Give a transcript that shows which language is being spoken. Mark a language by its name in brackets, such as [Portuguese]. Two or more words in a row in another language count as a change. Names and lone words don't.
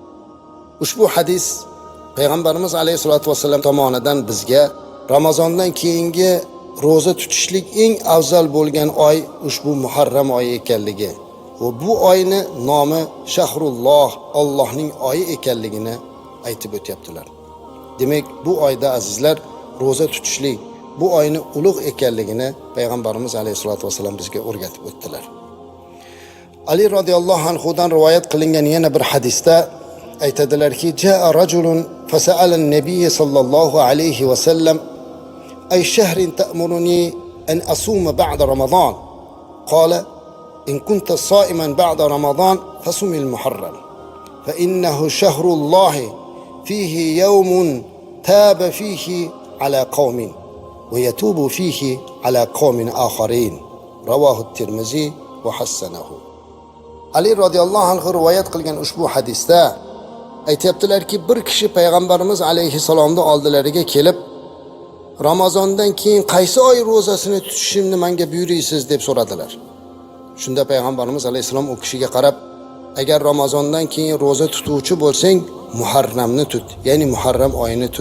[Uzbek] Ushbu hadis payg'ambarimiz [Arabic] عليه الصلاة والسلام [Uzbek] tomonidan bizga Ramazondan keyingi roza tutishlik eng afzal bo'lgan oy ushbu Muharram oyi ekanligi va bu oyni nomi Shahrulloh, Allohning oyi ekanligini aytib o'tyaptilar. Demak, bu oyda azizlar roza tutishlik, bu oyni ulug' ekanligini payg'ambarimiz [Arabic] عليه الصلاة والسلام [Uzbek] bizga o'rgatib o'tdilar. Ali [Arabic] رضي الله عنه [Uzbek] rivoyat qilingan yana bir hadisda aytadilarki, [Arabic] جاء رجل فسأل النبي صلى الله عليه وسلم أي شهر تأمرني أن أصوم بعد رمضان؟ قال إن كنت صائما بعد رمضان فصم المحرم فإنه شهر الله فيه يوم تاب فيه على قوم ويتوب فيه على قوم آخرين. رواه الترمذي وحسنه. [Uzbek] Ali [Arabic] رضي الله عنه [Uzbek] rivoyat qilgan ushbu hadisda aytibdilarki, bir kishi payg'ambarimiz alayhisalomning oldilariga kelib, Ramazondan keyin qaysi oy rozasini tutishimni menga buyuraysiz deb so'radilar. Shunda payg'ambarimiz alayhisalom u kishiga qarab, agar Ramazondan keyin roza tutuvchi bo'lsang, Muharramni tut, ya'ni Muharram oyini tut.